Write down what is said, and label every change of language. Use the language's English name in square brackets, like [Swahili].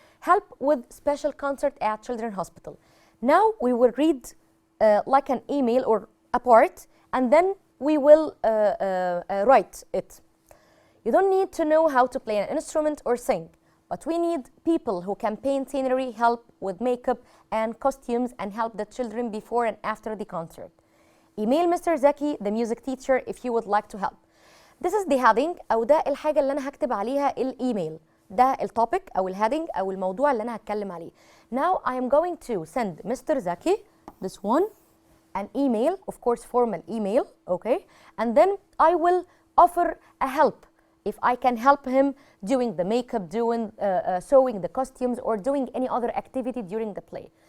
[English] help with special concert at Children's Hospital. Now we will read like an email or a part, and then we will write it. You don't need to know how to play an instrument or sing, but we need people who can paint scenery, help with makeup and costumes, and help the children before and after the concert. Email Mr. Zaki, the music teacher, if you would like to help. This is the heading [Arabic] أو ده الحاجة اللي أنا هكتب عليها الإيميل. ده التوبيك أو الهيدنج أو الموضوع اللي أنا هتكلم عليه. [English] Now I am going to send Mr. Zaki, this one, an email, of course formal email, okay? And then I will offer a help if I can help him doing the makeup, doing sewing the costumes, or doing any other activity during the play.